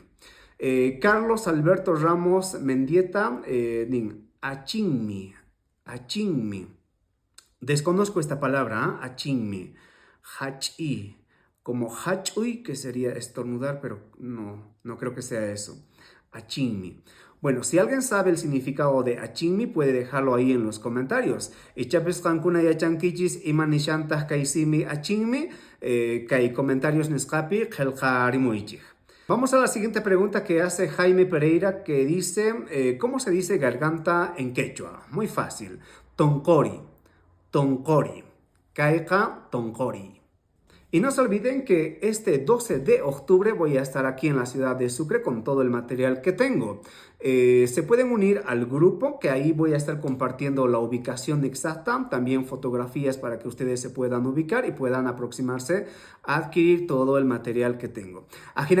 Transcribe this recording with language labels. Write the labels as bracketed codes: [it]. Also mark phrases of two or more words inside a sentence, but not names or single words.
[es] Carlos Alberto Ramos Mendieta, achinmi, achinmi. Desconozco esta palabra, achinmi. Hachi, como hachui, que sería estornudar, pero no creo que sea eso. Achinmi. Bueno, si alguien sabe el significado de achimmi, puede dejarlo ahí en los comentarios. [qu] Ichapis qankuna yachankichis iman nishantaj kaysimi achimmi, kay comentarios nisqapi qelqa rimuychik. [es] Vamos a la siguiente pregunta que hace Jaime Pereira, que dice, ¿cómo se dice garganta en quechua? Muy fácil. [qu] Toncori, toncori, caica, toncori. [es] Y no se olviden que este 12 de octubre voy a estar aquí en la ciudad de Sucre con todo el material que tengo. Se pueden unir al grupo, que ahí voy a estar compartiendo la ubicación exacta, también fotografías para que ustedes se puedan ubicar y puedan aproximarse a adquirir todo el material que tengo.